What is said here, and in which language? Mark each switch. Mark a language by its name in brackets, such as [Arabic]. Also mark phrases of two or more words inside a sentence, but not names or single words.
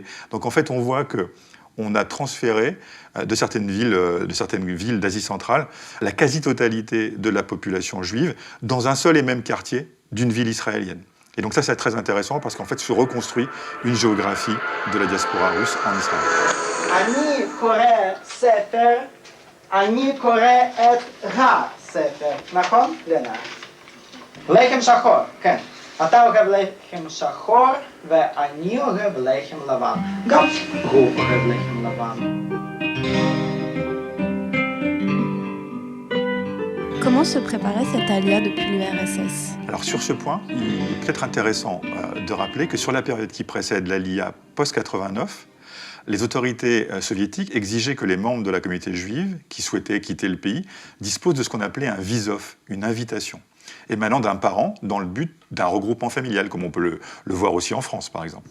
[French] Donc en fait, on voit qu'on a transféré de certaines villes d'Asie centrale la quasi-totalité de la population juive dans un seul et même quartier d'une ville israélienne. Et donc ça, c'est très intéressant parce qu'en fait, se reconstruit une géographie de la diaspora russe en Israël. [Hebrew] אני קורא ספר, אני קורא את הספר, נכון? לנה. לחם שחור, כן. אתה אוהב לחם שחור ואני אוהב לחם לבן. גם הוא אוהב לחם לבן. [French] Comment se préparait cette alia depuis l'URSS? Alors sur ce point, il est peut-être intéressant de rappeler que sur la période qui précède l'Alia post-89, les autorités soviétiques exigeaient que les membres de la communauté juive qui souhaitaient quitter le pays disposent de ce qu'on appelait un visov, une invitation, émanant d'un parent dans le but d'un regroupement familial, comme on peut le voir aussi en France, par exemple.